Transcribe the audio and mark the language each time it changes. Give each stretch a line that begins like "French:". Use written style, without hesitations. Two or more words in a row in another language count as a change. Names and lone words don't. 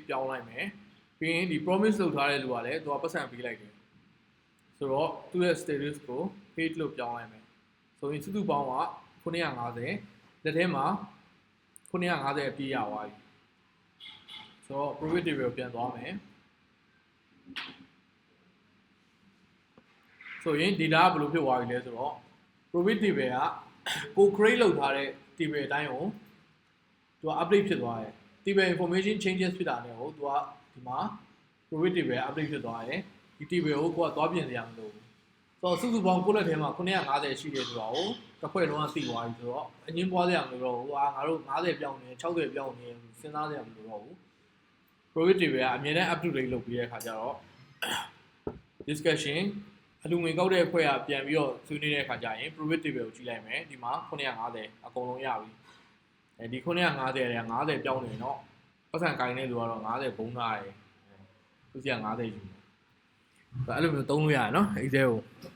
Burmese: ပြောင်းလိုက်မယ်ပြီးရင်ဒီ promise လုပ်ထားတဲ့လူကလည်းသူကပတ်စံပေးလိုက်တယ်ဆိုတော့သူ့ရဲ့ status ကို paid လို့ပြောင်းလိုက်မယ်ဆိုရင်စုစုပေါင်းက950လက်ထဲမှာ950အပြည့်ရသွားပြီဆိုတော့
English: profit table
Burmese: ပြန်သွားမယ် ဆိုရင် data ကဘယ်လိုဖြစ်သွားပြီလဲဆိုတော့
English: profit table
Burmese: ကကို create လုပ်ထားတဲ့ table အတိုင်းကိုသူက update ဖြစ်သွားတယ်
English: table information changes
Burmese: ဖြစ်တာနဲ့ဟိုသူကဒီမှာ
English: profit table update
Burmese: ဖြစ်သွားတယ်ဒီ table ကိုကိုကသွားပြင်စရာမလိုဘူးဆိုတော့စုစုပေါင်းကိုယ့်လက်ထဲမှာ950ရှိတယ်ဆိုတော့တစ်ခွက်လုံးကသိ သွားပြီဆိုတော့အငင်းပွားစရာမလိုတော့ဘူးငါတို့50ပြောင်းနေ60ပြောင်းနေစဉ်းစားစရာမလိုတော့ဘူး
English: profit table
Burmese: ကအမြဲတမ်း
English: up to date
Burmese: လုပ်ပြီးတဲ့အခါကျတော့ discussion အလူငွေကောက်တဲ့အဖွဲ့ကပြန်ပြီးတော့ဆွေးနွေးတဲ့အခါကျရင်
English: profit table
Burmese: ကိုကြည့်လိုက်မယ်ဒီမှာ950အကုန်လုံးရပြီဒီ950တွေက50ပြောင်းနေတော့ပတ်စံကိုင်းတဲ့လူကတော့50ဘုံထားတယ်သူစီက50ယူအဲ့လိုမျိုးသုံးလို့ရတယ်နော် Excel ကို